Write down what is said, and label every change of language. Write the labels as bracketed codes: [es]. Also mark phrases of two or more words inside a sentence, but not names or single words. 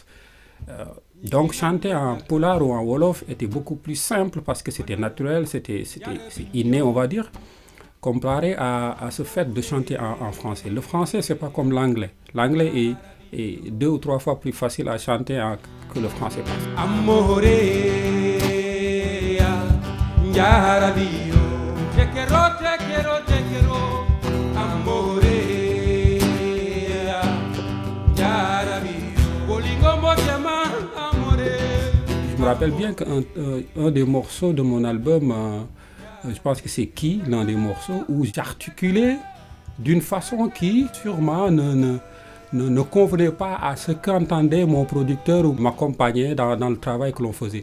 [fr] Donc, chanter en Pulaar ou en Wolof était beaucoup plus simple parce que c'était naturel, c'est inné, on va dire, comparé à ce fait de chanter en français. Le français, c'est pas comme l'anglais. L'anglais est 2 ou 3 fois plus facile à chanter que le français. [ln] Amore, Njarabio, Tekero, Tekero, Tekero, Amore, Njarabio, Bolingo Motema, Amore. [fr] Je me rappelle bien qu'un des morceaux de mon album, je pense que c'est Qui, l'un des morceaux, où j'articulais d'une façon qui sûrement ne convenait pas à ce qu'entendait mon producteur ou m'accompagnait dans le travail que l'on faisait.